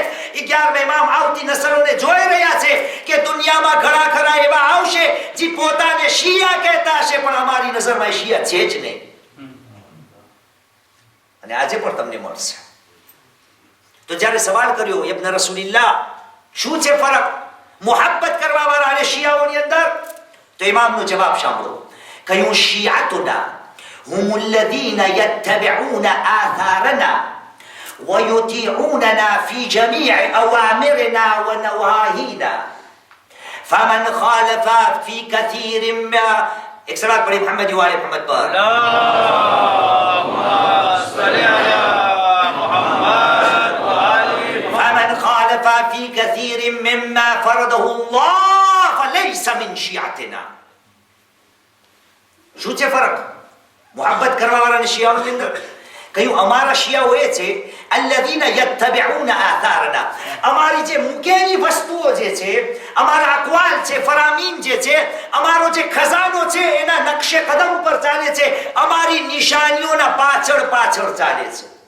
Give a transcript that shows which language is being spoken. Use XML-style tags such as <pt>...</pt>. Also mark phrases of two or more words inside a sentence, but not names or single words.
<gu>11મા ઇમામ આવતી નસલોને જોઈ રહ્યા છે કે દુનિયામાં ઘણા ખરા એવા આવશે જે પોતાને શિયા કહેતા હશે પણ અમારી નજરમાં શિયા છે જ નહીં. અને આજે પણ તમને મળશે. તો જ્યારે સવાલ કર્યો</gu> <ar>ابن رسول الله</ar> <gu>શું છે ફરક મોહબ્બત કરવા વાળા અને શિયાઓની અંદર? તો ઇમામનો જવાબ સાંભળો.</gu> <ar>કહ્યું શિયાતુના هم الذين يتبعون آثارنا ويطيعوننا في جميع أوامرنا ونواهينا فمن خالف في كثير ما اكسلات</ar> <ur>بڑی محمد والے محمد پر</ur> <ar>اللهم صل على محمد وآل فمن خالف في كثير مما فرضه الله فليس من شيعتنا.</ar> <gu>શું છે ફરક મોહબ્બત કરવા વાળા અને શિયાઓની અંદર? કહ્યું અમારા શિયાઓ એ છે</gu> <ar>الذين يتبعون آثارنا,</ar> <gu>અમારી જે મૂકેલી વસ્તુઓ જે છે, અમારા અકવાલ છે, ફરામીન જે છે, અમારો જે ખજાનો છે એના નકશે કદમ ઉપર ચાલે છે, અમારી નિશાનીઓના પાછળ પાછળ ચાલે છે.</gu>